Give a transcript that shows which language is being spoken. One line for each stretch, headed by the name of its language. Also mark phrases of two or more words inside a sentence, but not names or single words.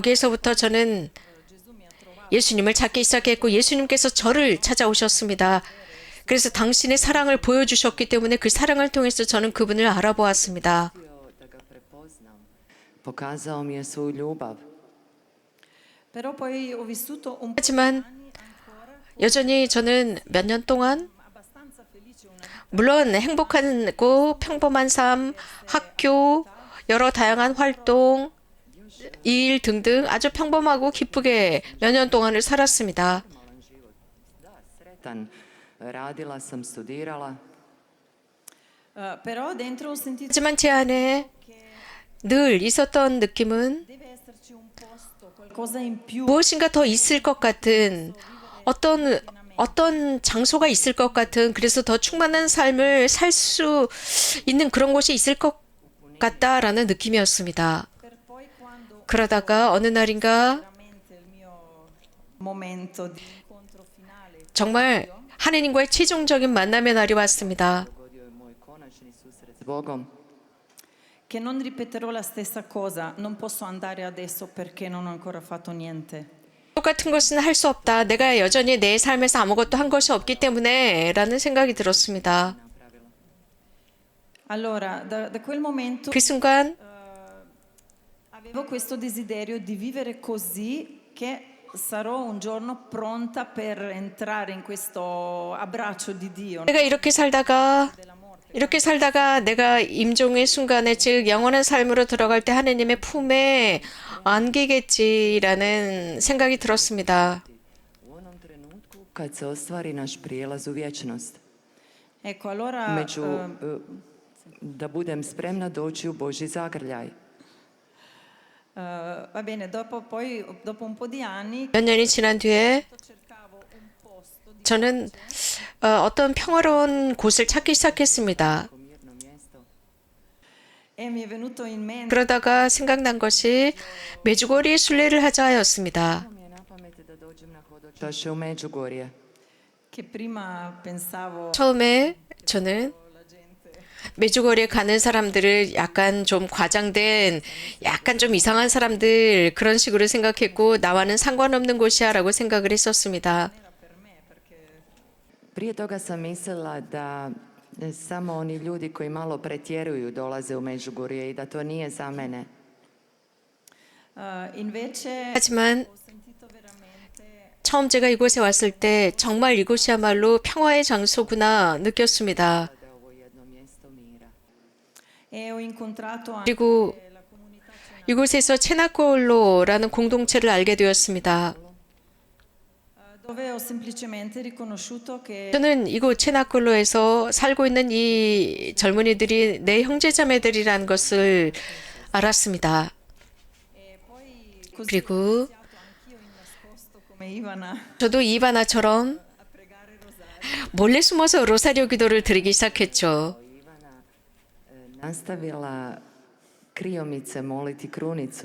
Korean: 거기에서부터 저는
Italian: Gesù mi ha trovato.
Korean: 예수님을 찾기 시작했고 예수님께서 저를 찾아오셨습니다. 그래서 당신의 사랑을 보여주셨기 때문에 그 사랑을 통해서 저는 그분을 알아보았습니다.
Croatian: Htio da ga prepoznam. Pokazao mi je svoju ljubav.
Italian: Però poi ho vissuto un po'
Korean: 하지만 여전히 저는 몇 년 동안
Italian: abbastanza felice, una vita
Korean: 물론 행복하고 평범한 삶, 학교, 여러 다양한 활동, 일 등등 아주 평범하고 기쁘게 몇 년 동안을 살았습니다.
Croatian: Malan život. Da, sretan. Radila sam, studirala.
Italian: però dentro ho sentito
Korean: 하지만 제 안에 늘 있었던 느낌은
Italian: deve esserci un posto, qualcosa in più.
Korean: 무엇인가 더 있을 것 같은 어떤 장소가 있을 것 같은 그래서 더 충만한 삶을 살 수 있는 그런 곳이 있을 것 같다라는 느낌이었습니다.
Italian: per poi quando
Korean: 그러다가 어느 날인가
Italian: veramente il mio momento di incontro finale
Korean: 정말 하느님과의 최종적인 만남의 날이 왔습니다.
Croatian: Dogodio je moj konačni susret s Bogom.
Italian: che non ripeterò la stessa cosa, non posso andare adesso perché non ho ancora fatto niente.
Korean: 똑같은 것은 할 수 없다. 내가 여전히 내 삶에서 아무것도 한 것이 없기 때문에 라는 생각이 들었습니다.
Italian: Allora, da quel momento
Korean: 그 순간
Italian: avevo questo desiderio di vivere così che sarò un giorno pronta per entrare in questo abbraccio di Dio.
Korean: 내가 이렇게 살다가 내가 임종의 순간에 즉 영원한 삶으로 들어갈 때 하느님의 품에 안기겠지라는 생각이 들었습니다.
Croatian: U onom trenutku kad se ostvari naš prijelaz u vječnost.
Italian: Ecco, allora
Croatian: Da budem spremna doći u Božji zagrljaj.
Italian: va bene, dopo un po' di anni
Korean: 몇 년이 지난 뒤에
Italian: cercavo un posto di
Korean: 저는 어떤 평화로운 곳을 찾기 시작했습니다.
Croatian: Mirno mjesto.
Italian: e mi è venuto in mente
Korean: 그러다가 생각난 것이 메주거리에 순례를 하자 하였습니다.
Croatian: Mi je na pamet da dođem na hodočašće u Međugorje.
Italian: che prima pensavo
Korean: 처음에 저는 메주거리에 가는 사람들을 약간 좀 과장된, 약간 좀 이상한 사람들 그런 식으로 생각했고 나와는 상관없는 곳이야라고 생각을 했었습니다.
Croatian: Prije toga sam mislila da samo oni ljudi koji malo pretjeruju dolaze u Međugorje i da to nije za mene.
Italian: invece
Korean: 하지만
Italian: ho sentito veramente
Korean: 처음 제가 이곳에 왔을 때 정말 이곳이야말로 평화의 장소구나 느꼈습니다.
Croatian: Da je ovo jedno mjesto mira.
Italian: e ho incontrato anche
Korean: 그리고
Italian: la comunità
Korean: 이곳에서 체나콜로라는 공동체를 알게 되었습니다.
Italian: dove ho semplicemente riconosciuto che
Korean: 저는 이곳 체나콜로에서 살고 있는 이 젊은이들이 내 형제자매들이라는 것을 알았습니다.
Italian: così
Korean: 그리고
Italian: ho iniziato anch'io in nascosto come Ivana
Korean: 저도 이바나처럼 몰래 숨어서 로사리오 기도를 드리기 시작했죠.
Croatian: Ivana nastavila kriomice moliti krunicu.